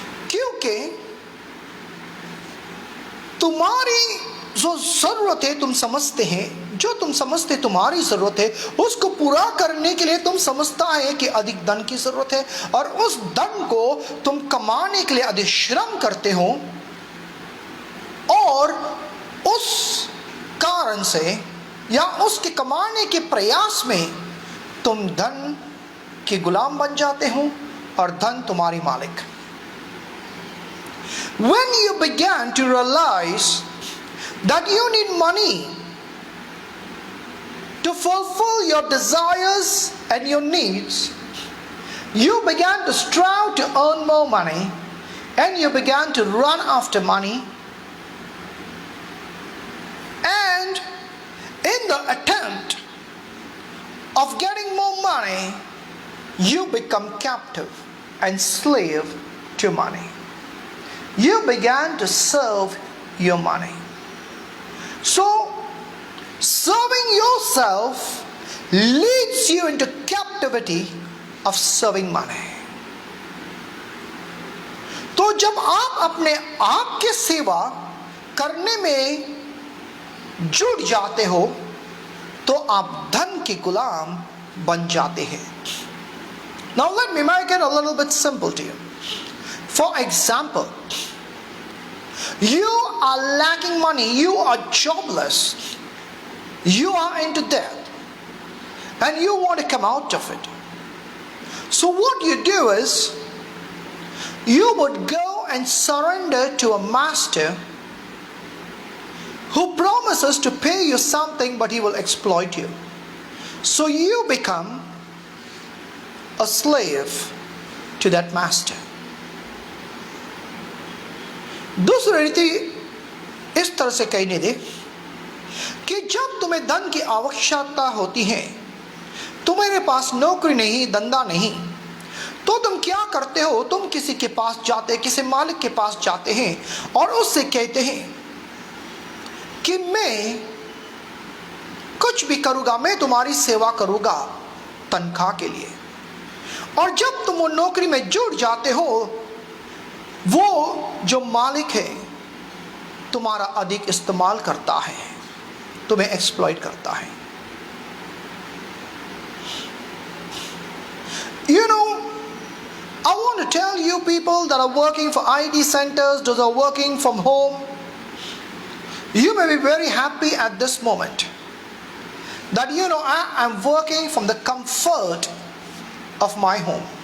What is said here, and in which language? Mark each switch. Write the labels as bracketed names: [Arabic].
[Hindi] क्योंकि तुम्हारी जो जरूरत है तुम समझते हैं, जो तुम समझते तुम्हारी जरूरत है, उसको पूरा करने के लिए तुम समझता है कि अधिक धन की जरूरत है, और उस धन को तुम कमाने के लिए अधिक श्रम करते हो, और उस कारण से या उसके कमाने के प्रयास में तुम धन के गुलाम बन जाते हो और धन तुम्हारी मालिक. [English] When you began to realize that you need money to fulfill your desires and your needs, you began to strive to earn more money, and you began to run after money, and in the attempt of getting more money, you become captive and slave to money. You began to serve your money. So, serving yourself leads you into captivity of serving money. [Hindi] तो जब आप अपने आप की सेवा करने में जुड़ जाते हो तो आप धन के गुलाम बन जाते हैं. [English] Now let me make it a little bit simple to you. For example, you are lacking money, you are jobless, you are into debt, and you want to come out of it. So what you do is, you would go and surrender to a master who promises to pay you something, but he will exploit you. So you become a slave to that master. [Hindi] दूसरी रीति इस तरह से कहने दे कि जब तुम्हें धन की आवश्यकता होती है, तुम तुम्हारे पास नौकरी नहीं, धंधा नहीं, तो तुम क्या करते हो? तुम किसी के पास जाते, किसी मालिक के पास जाते हैं और उससे कहते हैं कि मैं कुछ भी करूंगा, मैं तुम्हारी सेवा करूंगा तनख्वाह के लिए। और जब तुम वो नौकरी में जुड़ जाते हो, वो जो मालिक है तुम्हारा अधिक इस्तेमाल करता है, तुम्हें एक्सप्लॉइट करता है। [English] You know, I want to tell you people that are working for IT centers, those are working from home, you may be very happy at this moment that I am working from the comfort of my home.